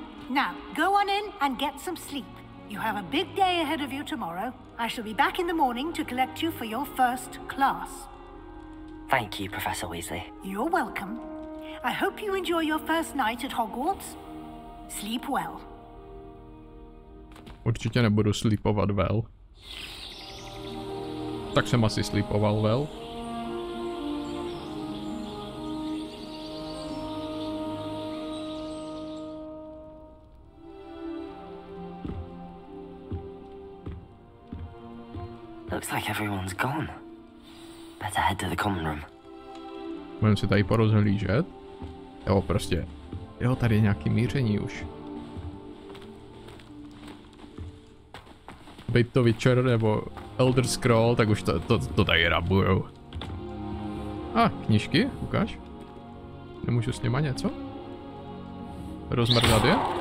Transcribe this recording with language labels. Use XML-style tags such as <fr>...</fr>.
<en>Now, go on in and get some sleep. You have a big day ahead of you tomorrow. I shall be back in the morning to collect you for your first class. Thank you, Professor Weasley. You're welcome. I hope you enjoy your first night at Hogwarts. Sleep well.</en> <cs>Určitě nebudu sleepovat well. Tak jsem asi sleepoval well.</cs> <en>Looks like everyone's gone. Better head to the common room.</en> <cs>Budeme si tady porozhlížet. Jo, prostě. Jo, tady je nějaký míření už. Bejt to Witcher nebo Elder Scroll, tak už to tady rabujou. Knížky, ukáž. Nemůžu s nima něco? Rozmrdat je?</cs>